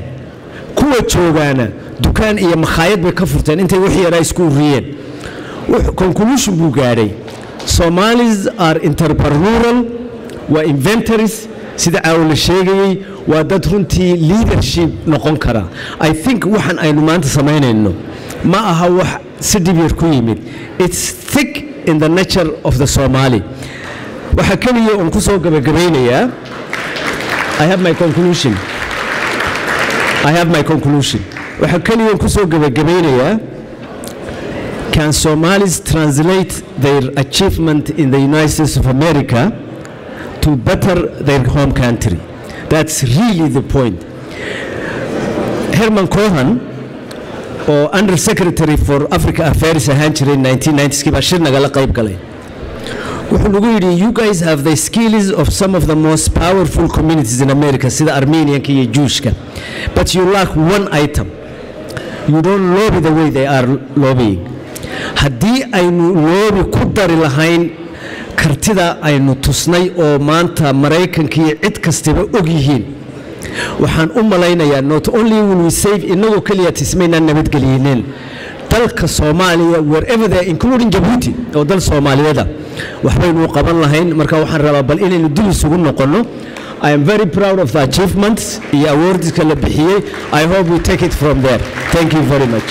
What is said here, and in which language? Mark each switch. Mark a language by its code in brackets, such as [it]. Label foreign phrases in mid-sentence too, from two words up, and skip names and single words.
[so] kuwa joogaana dukaan iyo makhaayad bay ka furteen intay wixii yaraa isku uriyeen. conclusion buu gaadhay, [en] Somalis are entrepreneurial, [so] waa inventors sida la sheegayay, waa dad runtii leadership noqon kara. [en] I think [so] waxaan aynu maanta samaynayno ma aha wax si dib yar ku yimid. [en] It's thick in the nature of the Somali. [so] waxa kaliya oo ku soo gabagabaynayaa, [en] I have my conclusion. [so] waxa kaliya oo ku soo gabagabaynayaa, [en] can Somalis translate their achievement in the United States of America to better their home country? That's really the point. Herman Cohen, or Under Secretary for Africa Affairs [so] ahaan jiray 1990s kii baa shir nagala qayb galay. wuxuu nagu yidhi, [en] you guys have the skills of some of the most powerful communities in America [so] sida Armenianka iyo Jewishka, [en] but you lack one item. You don't lobby the way they are lobbying. [so] haddii aynu loobi ku dari lahayn kartida aynu tusnay oo maanta Maraykanka iyo cid kastaba og yihiin, waxaan u malaynayaa [en] not only will we save [so] inagu kaliya tismayna nabadgeliyeen dalka Soomaaliya [en] wherever they including Djibouti [so] oo dal Soomaaliyeed waxbaynu qaban lahayn. marka waxaan rabaa bal inaynu dib isugu noqono. [en] I am very proud of the achievements iyo awards [so] kala bixiyay. [en] I hope we take it from there. Thank you very much.